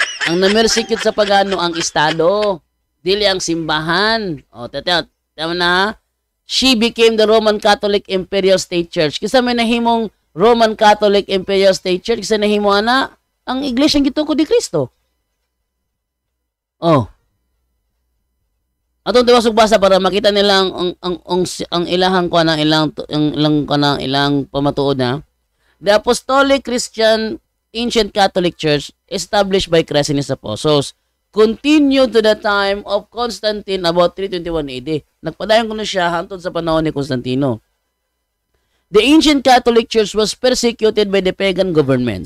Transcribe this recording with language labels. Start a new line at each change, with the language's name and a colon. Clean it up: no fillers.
Cebuano: Ang na-persecute sa pagano ang estado, dili ang simbahan. Tama na.
English: She became the Roman Catholic Imperial State Church.
Cebuano: Kisa may nahimong Roman Catholic Imperial State Church, kisa nahimo ana ang iglesia gitukod ni Kristo. Atong tiwasog basa para makita nila ang ilahang ko na ilang pamatuod na. The Apostolic Christian Ancient Catholic Church established by Christ and his apostles continued to the time of Constantine about 321 AD. Nagpadayon ko na siya hangtod sa panahon ni Constantino.
English: The ancient Catholic Church was persecuted by the pagan government.